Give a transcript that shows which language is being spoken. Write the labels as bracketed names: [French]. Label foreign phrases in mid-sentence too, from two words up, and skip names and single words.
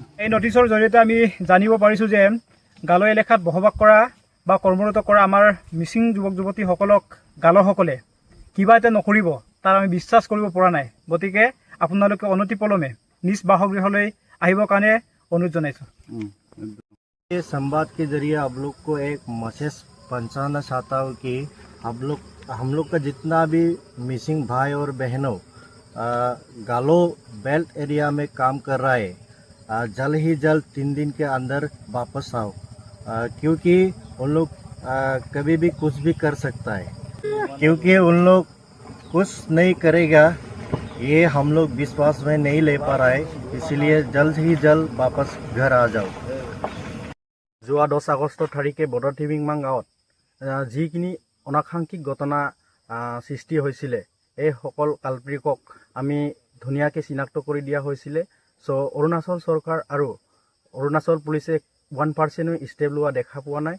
[Assamese] এই নটিচৰ জৰিয়তে আমি জানিব পাৰিছোঁ যে গালো এলেকাত বসবাস কৰা বা কৰ্মৰত কৰা আমাৰ মিচিং যুৱক যুৱতীসকলক গালোসকলে কিবা এটা নকৰিব তাৰ আমি বিশ্বাস কৰিব পৰা নাই। গতিকে আপোনালোকে অনতিপলমে নিজ বাসগৃহলৈ আহিবৰ কাৰণে অনুৰোধ জনাইছোঁ। [Hindi] ये संवाद के जरिए आप लोग को एक मैसेज पहुंचाना चाहता हूँ कि हम लोग का जितना भी मिसिंग भाई और बहनों गालो बेल्ट एरिया में काम कर रहा है, जल्द ही जल्द 3 दिन के अंदर वापस आओ, क्योंकि उन लोग कभी भी कुछ भी कर सकता है। क्योंकि उन लोग कुछ नहीं करेगा ये हम लोग विश्वास में नहीं ले पा रहा है, इसलिए जल्द ही जल्द वापस घर आ जाओ। [Assamese] যোৱা 10 আগষ্ট তাৰিখে বৰ্ডাৰ টিবিংমাং গাঁৱত যিখিনি অনাকাংক্ষিক ঘটনা সৃষ্টি হৈছিলে এই সকল কালপ্ৰিকক আমি ধুনীয়াকৈ চিনাক্ত কৰি দিয়া হৈছিলে। চ' অৰুণাচল চৰকাৰ আৰু অৰুণাচল পুলিচে 1% ষ্টেপ লোৱা দেখা পোৱা নাই।